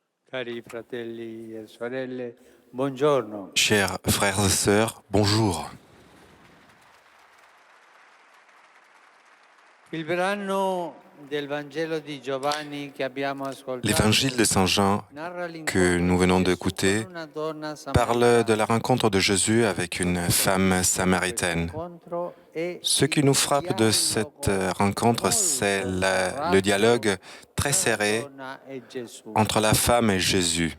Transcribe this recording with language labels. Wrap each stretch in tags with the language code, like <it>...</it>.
<it>Cari fratelli e sorelle, buongiorno.</it> <fr>Chers frères et sœurs, bonjour.</fr> <it>Il brano del Vangelo di Giovanni che abbiamo ascoltato</it> <fr>L'évangile de Saint Jean que nous venons d'écouter parle de la rencontre de Jésus avec une femme samaritaine. Ce qui nous frappe de cette rencontre, c'est le dialogue très serré entre la femme et Jésus.</fr>